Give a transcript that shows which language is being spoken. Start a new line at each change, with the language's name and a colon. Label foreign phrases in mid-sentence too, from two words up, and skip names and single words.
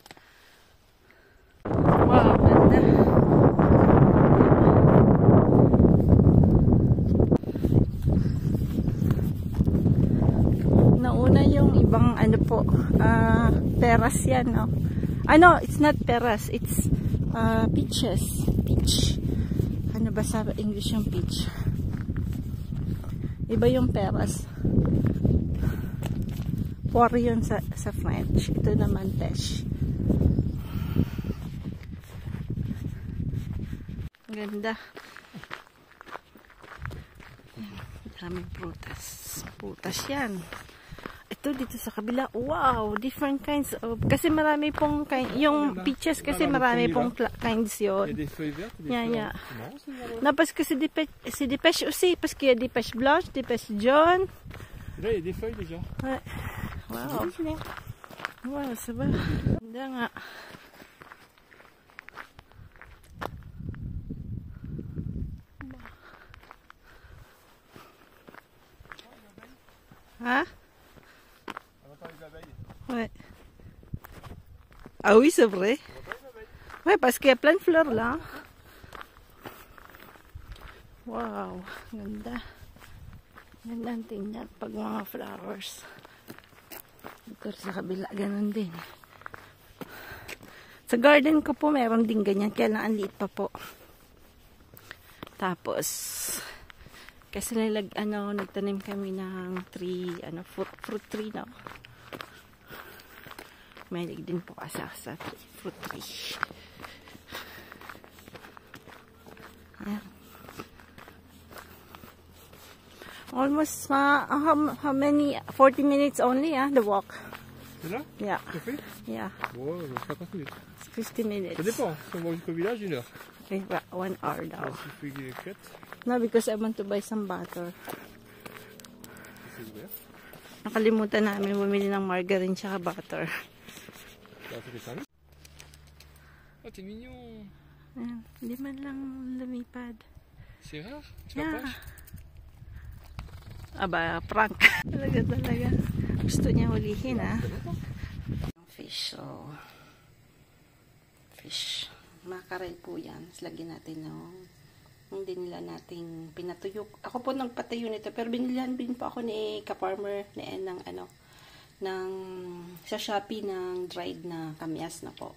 Filipino: Wow, ganda. Nauna yung ibang ano po, peras yan, no? Ano,
English: it's not peras, it's peaches. Peach.
Filipino: Ano ba sa English yung peach? Iba yung peras. Poire yun sa French. Ito naman peach. Ganda. Maraming prutas. Prutas yan. Ito dito sa kabila. Wow!
English: Different kinds of...
Filipino: Kasi marami pong... Yung peaches kasi marami pong kinds yun.
English: Yeah, yeah.
French: Non, parce que c'est des pêches aussi. Parce qu'il y a des pêches blanches, des pêches jaunes. Là, il y a des feuilles déjà. Ouais. Wow. Wow, ça va.
Filipino: Ganda nga.
French: Hein? Ouais. Ah oui, c'est vrai. Okay, parce qu'il y a plein de fleurs là.
Filipino: Wow, ganda. Ganda ang tingnan pag mga flowers. Dito sa kabila, ganun din. Sa garden ko po, meron din ganyan. Kaya lang, ang liit pa po. Tapos, kasi nagtanim kami ng tree,
English: fruit tree,
Filipino: no? Mahilig din po kasi sa
English: fruit tree.
Filipino: Ayan.
English: Almost, how many? 40 minutes only, the walk.
French: C'est là?
English: Yeah.
French: C'est fait?
English: Yeah.
French: Ouais, 50 minutes. 50 minutes. Ça dépend. Si on va jusqu'au village, 1 heure.
English: Okay, 1 hour daw.
French: Si je fais 4,
English: No, because I want to buy some butter.
French: c'est ouvert.
Filipino: Nakalimutan namin bumili ng margarine tsaka butter.
French: Ça fait 5 minutes. Oh, t'es mignon.
Filipino: Ayan, hindi man lang lumipad.
French: C'est rare. Tu
English: Yeah.
French: partages?
Filipino: Aba, prank. Talaga. Gusto niya hulihin, Fish, so. Fish. Makarel po yan. Lagyan natin hindi nila nating pinatuyok. Ako po nagpatayo nito, pero binilihan din po ako ni ka-farmer sa Shopee ng dried na kamyas na po.